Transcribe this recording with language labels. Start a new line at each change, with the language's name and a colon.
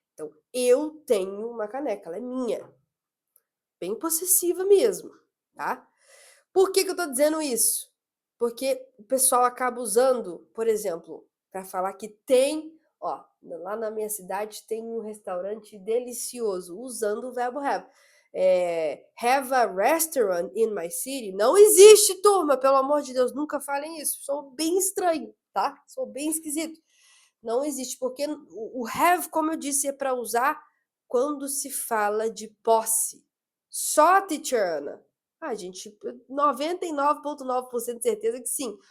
Portuguese: Então, eu tenho uma caneca, ela é minha. Bem possessiva mesmo, tá? Por que eu tô dizendo isso? Porque o pessoal acaba usando, por exemplo, para falar que tem, ó, lá na minha cidade tem um restaurante delicioso, usando o verbo have.
English: Have a restaurant in my city.
Portuguese: Não existe, turma, pelo amor de Deus, nunca falem isso. Sou bem estranho, tá? Sou bem esquisito. Não existe, porque o have, como eu disse, é para usar quando se fala de posse. Só, teacher Ana? Ah, gente, 99,9% de certeza que sim.